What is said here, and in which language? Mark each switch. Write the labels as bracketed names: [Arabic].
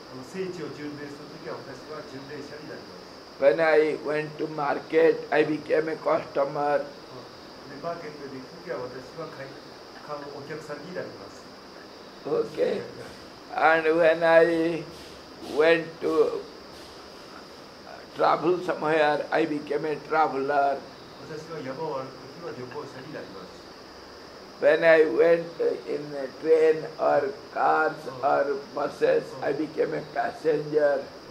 [Japanese] 聖地を巡礼する時は私は巡礼者になります。 [English] When I went to market, I became a customer. [Japanese] でマーケットに行く時は私は買うお客さんになります。 [English] Okay. And when I went to travel somewhere, I became a traveler. [Japanese] 私は山を歩く時は旅行者になります。 [English] When I went in a train or cars or buses, I became a passenger.